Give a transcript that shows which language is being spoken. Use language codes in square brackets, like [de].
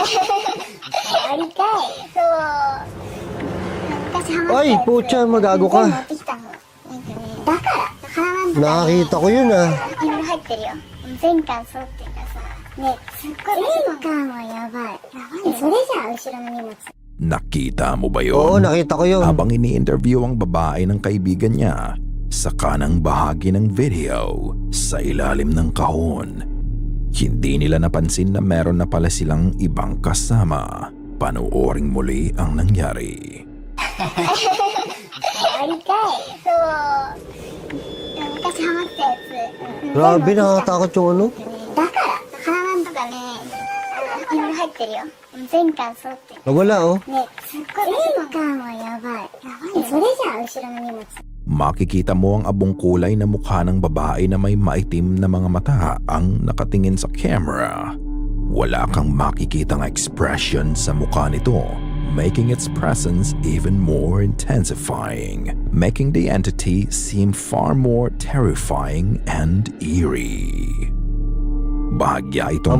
[ja] やりたい。そう。昔ハマったやつ。 [tl] Ay, pucha, magago [ja] 持 [tl] ka. [ja] ってきたの。なんかね、だから、花なんとかね。 [tl] Nakakita ko yun ah. [ja] いろいろ入ってるよ。全巻揃ってるからさ。ね、すっごい。全巻はやばい。それじゃあ、後ろの荷物。 [tl] Nakita mo ba Oo, yun? nakita ko yun. Habang ini-interview ang babae ng kaibigan niya, sa kanang bahagi ng video, sa ilalim ng kahon, hindi nila napansin na meron na pala silang ibang kasama. Panooring muli ang nangyari. [ja] やりたい。そう。昔ハマったやつ。 [tl] Grabe, nakakatakot yung ano. [ja] だから、花なんとかね、いろいろ入ってるよ。全巻揃ってる。 [tl] Nawala oh. [ja] ね、すっごい。全巻はやばい。それじゃあ、後ろの荷物。 [tl] Makikita mo ang abong kulay na mukha ng babae na may maitim na mga mata ang nakatingin sa camera. Wala kang makikitang expression sa mukha nito, [en] making its presence even more intensifying, making the entity seem far more terrifying and eerie. [tl] Bahagya itong